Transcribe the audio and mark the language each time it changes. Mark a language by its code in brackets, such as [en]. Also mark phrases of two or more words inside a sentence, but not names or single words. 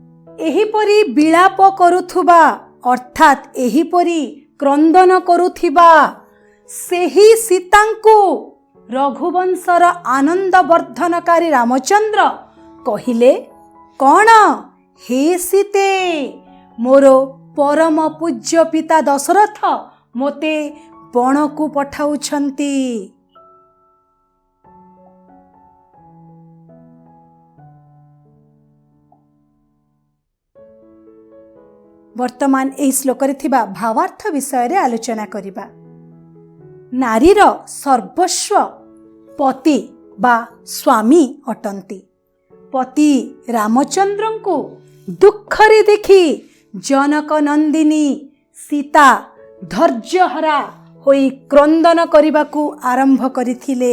[or] ଏହିପରି ବିଳାପ କରୁଥୁବା ଅର୍ଥାତ ଏହିପରି କ୍ରନ୍ଦନ କରୁଥିବା ସେହୀ ସୀତାଙ୍କୁ ରଘୁବଂଶର ଆନନ୍ଦ ବର୍ଦ୍ଧନକାରୀ ରାମଚନ୍ଦ୍ର କହିଲେ କୌନ ହେ ସୀତେ ମୋର ପରମ ପୂଜ୍ୟ ପିତା ଦଶରଥ ମୋତେ ବଣ କୋ ପଠାଉଛନ୍ତୀ। ବର୍ତ୍ତମାନ ଏହୀ ଶ୍ଳୋକ ରେ ଥିବା ଭାବାର୍ଥ ବିଷୟ ରେ ଆଲୋଚନା କରିବା। ନାରୀର ସର୍ବସ୍ୱ ପତି ବା ସ୍ୱାମୀ ଅଟନ୍ତୀ। ପତି ରାମଚନ୍ଦ୍ର କୋ ଦୁଖରେ ଦେଖୀ ଜନକ ନନ୍ଦିନୀ ସୀତା ଧୈର୍ଯ୍ୟହରା ହୋଈ କ୍ରନ୍ଦନ କରନେ ଆରମ୍ଭ କରଥିଲେ।